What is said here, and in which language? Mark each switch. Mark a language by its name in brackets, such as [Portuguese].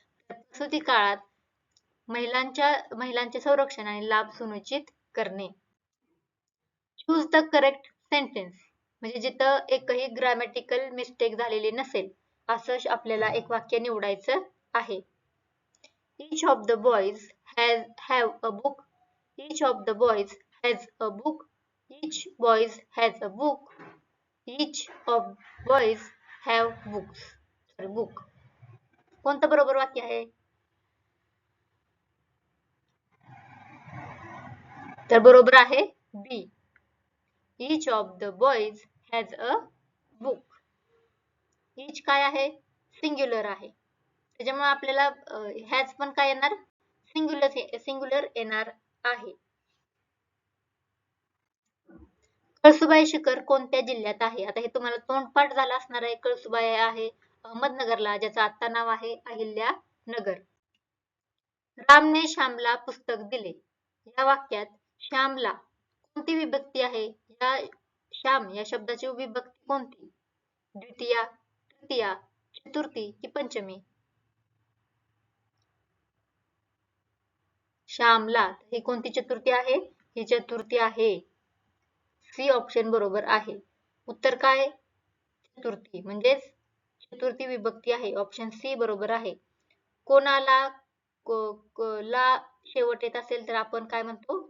[Marathi] प्रसूती काळात महिलांचे संरक्षण आणि लाभ सुनिश्चित करणे. [English] choose the correct sentence [Marathi] म्हणजे जिथं एकही ग्रामॅटिकल मिस्टेक झालेली नसेल असं आपल्याला एक वाक्य निवडायचं आहे. [English] Each of the boys have a book. Each of the boys has a book. Each boys has a book. Each of boys have books. Sorry, book. [Marathi] कोणतं बरोबर वाक्य आहे? तर बरोबर आहे बी. [English] Each of the boys has a book. [Marathi] Each काय आहे? Singular आहे. त्याच्यामुळे आपल्याला हॅज पण काय येणार? सिंग्युलर येणार आहे. कळसुबाई शिखर कोणत्या जिल्ह्यात आहे? आता हे तुम्हाला तोंडपाठ झाला असणार आहे. कळसुबाई आहे अहमदनगरला, ज्याचं आता नाव आहे अहिल्यानगर. रामने श्यामला पुस्तक दिले. या वाक्यात श्यामला कोणती विभक्ती आहे? या श्याम या शब्दाची विभक्ती कोणती? द्वितीया, तृतीया, चतुर्थी की पंचमी? श्यामला ही कोणती चतुर्थी आहे? ही चतुर्थी आहे. सी ऑप्शन बरोबर आहे. उत्तर काय? चतुर्थी म्हणजेच चतुर्थी विभक्ती आहे. ऑप्शन सी बरोबर आहे. कोणाला ला शेवट येत असेल तर आपण काय म्हणतो?